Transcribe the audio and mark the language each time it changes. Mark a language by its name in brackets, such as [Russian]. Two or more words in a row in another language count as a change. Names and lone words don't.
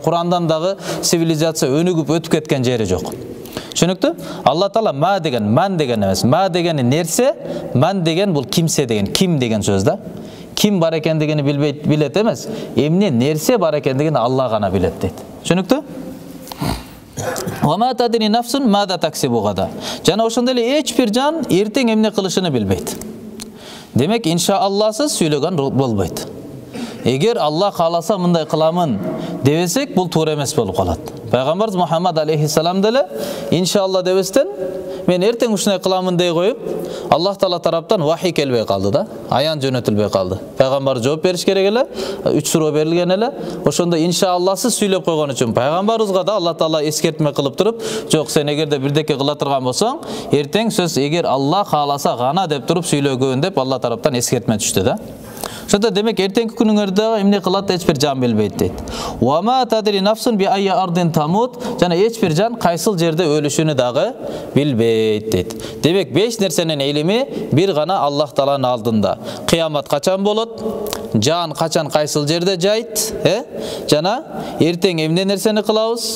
[Kyrgyz] Кур'андан дагы цивилизация өнүгүп өтүп кеткен жери жок. Түшүнүктүү? Алла Таала ма деген, ман деген эмес. Ма дегени нерсе, ман деген бул кимсе деген, ким деген сөз да. Ким бар экендигини билет эмес, эмне нерсе бар экендигин Алла гана билет дейт. Түшүнүктүү? [Arabic] و تدري نفس ماذا تكسب غدا. [Kyrgyz] Жана ошондой эле эч бир жан эртең эмне кылышын билбейт. Демек, иншаалласыз сүйлөгөн болбойт. Эгер Алла кааласа мындай кыламын дебесек, бул туура эмес болуп калат. Пайгамбарыбыз Мухаммад алейхиссалам деле иншаалла дебестен мен эртең ушундай кыламын дей коюп, Аллах Таала тараптан вахий келбей калды да, аян жөнөтүлбөй калды. Пайгамбар жооп бериш керек эле, 3 суроо берилген эле. Ошондо иншаалласыз сүйлөп койгон үчүн пайгамбарыбызга да Алла Таала эскертме кылып туруп, жок, сен эгерде бирдеке кыла турган болсоң, эртең сөз эгер Алла кааласа гана деп туруп сүйлөгөн деп Алла тараптан эскертме түштү да. Ошондо демек эртеңки күнүңөрдө эмне кылат эч бир жан билбейт дейт. [Arabic] وما تدري نفس بأي أرض تموت, [Kyrgyz] жана эч бир жан кайсыл жерде өлүшүнү дагы билбейт дейт. Демек 5 нерсенин илими бир гана Аллах Тааланын алдында. Кыямат качан болот? Жан качан кайсыл жерде жайт? Жана эртең эмне нерсени кылабыз?